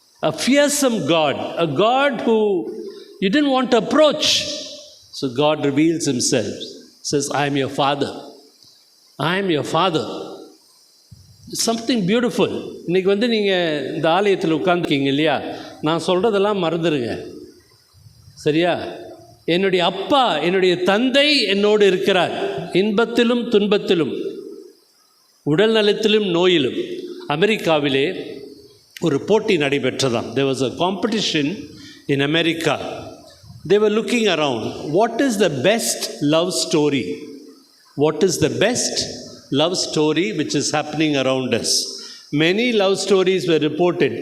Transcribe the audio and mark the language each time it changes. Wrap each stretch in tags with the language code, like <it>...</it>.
<en>A fearsome God, a God who you didn't want to approach. So God reveals himself, says, I am your father. I am your father. Something beautiful.</en> <ta>இன்றைக்கி நீங்கள் இந்த ஆலயத்தில் உட்காந்துருக்கீங்க இல்லையா, நான் சொல்கிறதெல்லாம் மறந்துடுங்க, சரியா? என்னுடைய அப்பா, என்னுடைய தந்தை என்னோடு இருக்கிறார், இன்பத்திலும் துன்பத்திலும், உடல் நலத்திலும் நோயிலும். அமெரிக்காவிலே ஒரு போட்டி நடைபெற்றதாம்.</ta> <en>There was a competition in America. They were looking around. What is the best love story? What is the best love story which is happening around us? Many love stories were reported.</en>